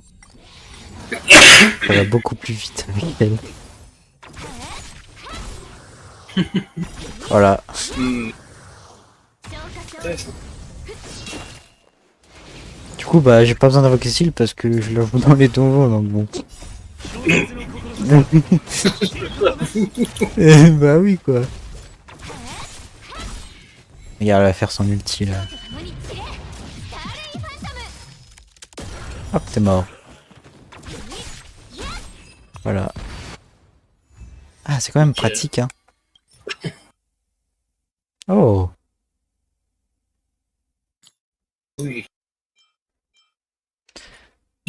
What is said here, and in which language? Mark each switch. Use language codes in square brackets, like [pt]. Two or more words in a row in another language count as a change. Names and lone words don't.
[fr] Ça va beaucoup plus vite avec elle. Voilà. Intéressant. Du coup, bah, j'ai pas besoin d'invoquer Syl parce que je la joue dans les donjons, donc bon. [ja] 小説の志 [fr] Bah oui, quoi. Regarde, elle va faire son ulti là. [ja] 共に散れスターレインファントム [fr] Hop, t'es mort. Voilà. Ah, c'est quand même pratique, hein. Oh, Oui. Tu